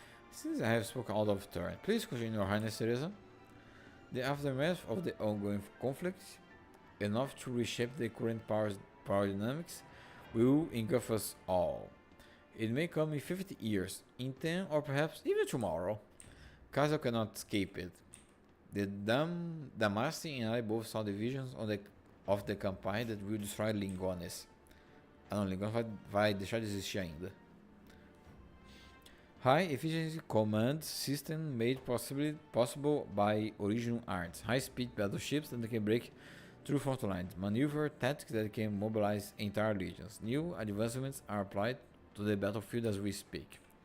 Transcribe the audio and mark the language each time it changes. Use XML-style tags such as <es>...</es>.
<en>Since I have spoken out of turn, please continue, Your Highness Teresa. The aftermath of the ongoing conflict, enough to reshape the current power dynamics, will engulf us all. It may come in 50 years, in 10, or perhaps even tomorrow. Casa cannot escape it. The Damascene and I both saw the visions of the campaign that will destroy Lingones.</en> <pt>Ah não, Lingones vai deixar de existir ainda.</pt> <en>High efficiency command system made possible by original arts. High speed battleships that can break through front lines. Maneuver tactics that can mobilize entire legions. New advancements are applied to the battlefield as we speak.</en>